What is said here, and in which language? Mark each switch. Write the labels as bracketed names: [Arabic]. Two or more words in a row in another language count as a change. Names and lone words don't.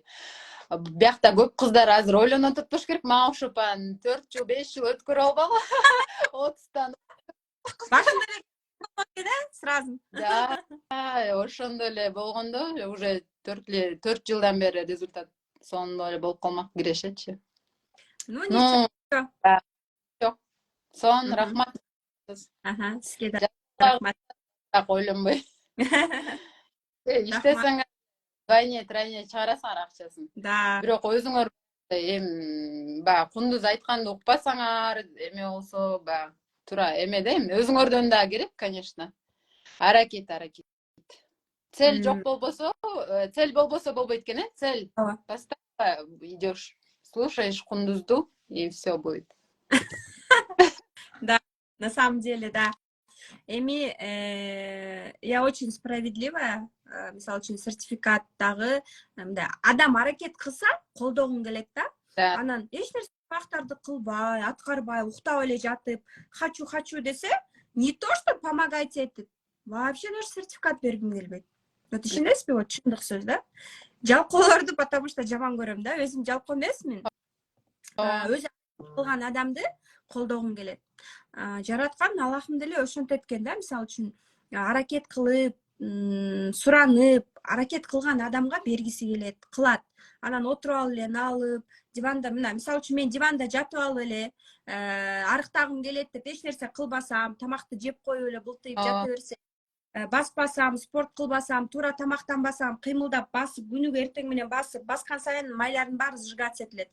[Kyrgyz] Биякта көп кыздар азыр ойлонуп атпаш керек, мага окшоп 4 жыл, 5 жыл өткөрө албагы. 30тан. Башында эле сразу. Да, ошондо эле болгондо уже 4 жылдан бери результат сонун эле болуп калмак кирешечи. [Russian] Ну, ничего. [Kyrgyz] Жок. Сон рахмат. Сизге да рахмат. Так ойлонбой. Иштесең [Russian] двойне, тройне [Kyrgyz] чыгарасыңар акчасын. Да. Бирок өзүңөр баягы Кундуз айтканды укпасаңар, эме болсо, баягы туура эмеде, өзүңөрдөн да керек, конечно. Аракет. Цель жок болбосо, цель болбосо болбойт экен, цель. [Russian] Поставь, идёшь, слушаешь Кундузду, и все будет. Да, на самом деле, да. Эми я очень справедливая. [Kyrgyz] Мисалы үчүн сертификаттагы адам аракет кылса колдогуң келет да. Анан эч нерсе бактарды кылбай, аткарбай, уктап эле жатып, хочу десе, [Russian] не то что помогайте [Kyrgyz] этип, вообще даже сертификат бергим келбейт. Вот ишенесизби, вот чындык сөз да. Жалкоолорду потому что жаман көрөм да, өзүм жалкоо эмесмин. Өзү кылган адамды колдогум келет. Жараткан Аллахым деле ошентет экен да, мисалы үчүн аракет кылып, суранып, аракет кылган адамга бергиси келет, кылат. Анан отуруп алып эле алып, диванда, мына мисалы үчүн мен диванда жатып алып эле, арыктагым келет деп эч нерсе кылбасам, тамакты жеп коюп эле бултыйып жата берсем, баспасам, спорт кылбасам, туура тамактанбасам, кыймылдап басып, күнүгө эртең менен баскан сайын майлардын баары сжигаться этилет.